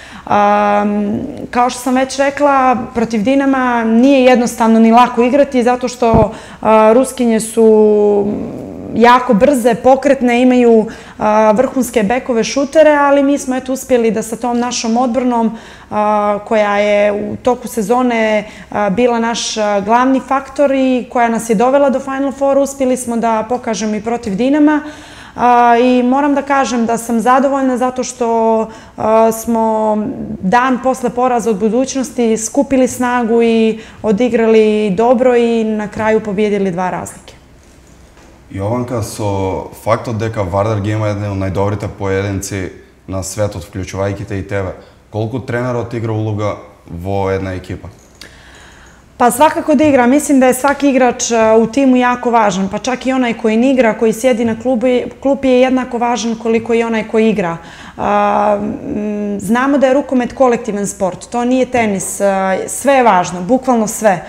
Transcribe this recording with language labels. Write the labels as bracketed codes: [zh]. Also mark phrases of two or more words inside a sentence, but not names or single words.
[sr] Kao što sam već rekla, protiv Dinama nije jednostavno ni lako igrati, zato što Ruskinje su jako brze, pokretne, imaju vrhunske bekove šutere, ali mi smo uspjeli da sa tom našom odbranom, koja je u toku sezone bila naš glavni faktor i koja nas je dovela do Final Four, uspjeli smo da pokažemo i protiv Dinama. I moram da kažem da sam zadovoljna zato što smo dan posle poraza od budućnosti skupili snagu i odigrali dobro i na kraju pobijedili 2 razlike. [mk] Jovanka, со фактот дека Вардар ги има еден од најдобрите поединци на светот, вклучувајќи те и тебе, колку тренерот игра улога во една екипа? [sr] Pa svakako da igra. Mislim da je svaki igrač u timu jako važan, pa čak i onaj koji ne igra, koji sjedi na klupi je jednako važan koliko i onaj koji igra. Znamo da je rukomet kolektivan sport, to nije tenis, sve je važno, bukvalno sve.